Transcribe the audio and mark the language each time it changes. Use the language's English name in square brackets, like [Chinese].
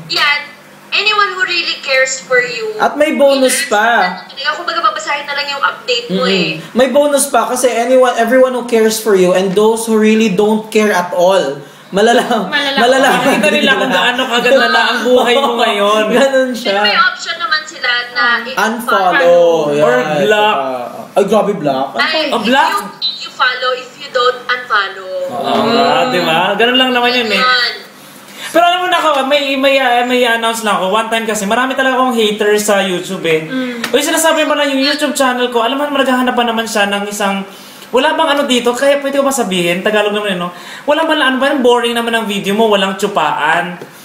[English] Yan, anyone who really cares for you. [Filipino] At may bonus pa. Kumbaga babasahin na lang yung update mo eh. May bonus pa kasi [English] everyone who cares for you and those who really don't care at all. [Filipino] Malalaman. Nakita nila kung gaano kaganda na ang buhay mo ngayon. Ganun siya. May option naman sila na [English] unfollow. Or block. [Filipino] Ay, grabe block. Block? [English] You follow, if you don't, unfollow. [Filipino] Diba? Ganun lang naman yun eh. Pero alam mo na ako, may announce lang ako. One time kasi, marami talaga akong haters sa YouTube eh. Uy, sinasabi mo lang yung YouTube channel ko, alam mo, maghahanap pa naman siya ng isang, wala bang ano dito, kaya pwede ko masabihin, Tagalog naman yun, no? Wala bang ano ba, boring naman ang video mo, walang tsupaan.